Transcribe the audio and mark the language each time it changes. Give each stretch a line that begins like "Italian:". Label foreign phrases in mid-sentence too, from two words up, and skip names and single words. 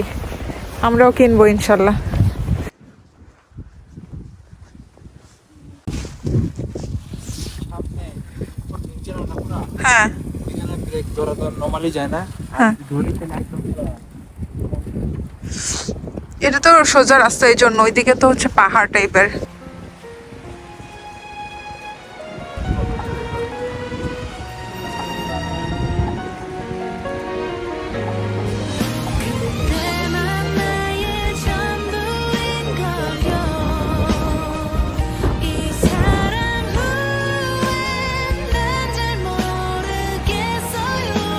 Bangla: আমরাও কিনবো
Arabic: إن شاء الله.
Bangla: হ্যাঁ ব্রেক ধরা তো নরমালি যায় না। হ্যাঁ, এটা তো সোজা রাস্তা, এই জন্য ওইদিকে তো হচ্ছে পাহাড় টাইপের।
Korean: 내맘 나의 전부인 걸요 이 사랑 후엔 난 잘 모르겠어요